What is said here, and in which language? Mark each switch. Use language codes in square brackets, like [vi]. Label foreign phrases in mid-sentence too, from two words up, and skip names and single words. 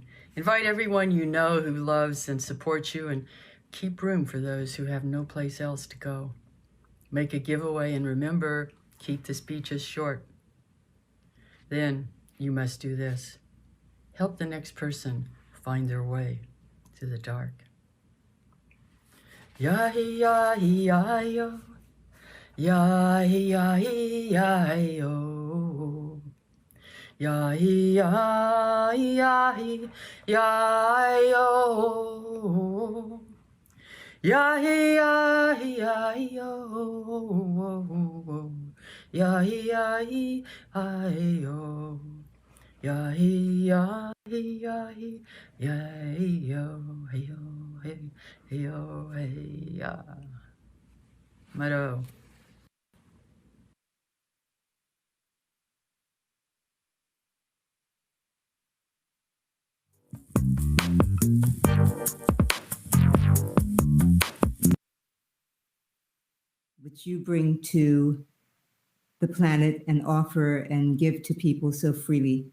[en] Invite everyone you know who loves and supports you, and keep room for those who have no place else to go. Make a giveaway, and remember, keep the speeches short. Then you must do this. Help the next person find their way through the dark. Ya-hi-ya-hi-ya-yo. Ya-hi-ya-hi-ya-yo. Ya-hi-ya-hi-ya-yo. Ya-hi-ya-hi-ya-yo. Ya-hi-ya-hi-ya-yo. Ya-hi-ya-hi-ya-hi. Ya-hi-yo, hey-yo, hey-yo, hey-ya. Mado. Which you bring to the planet and offer and give to people so freely.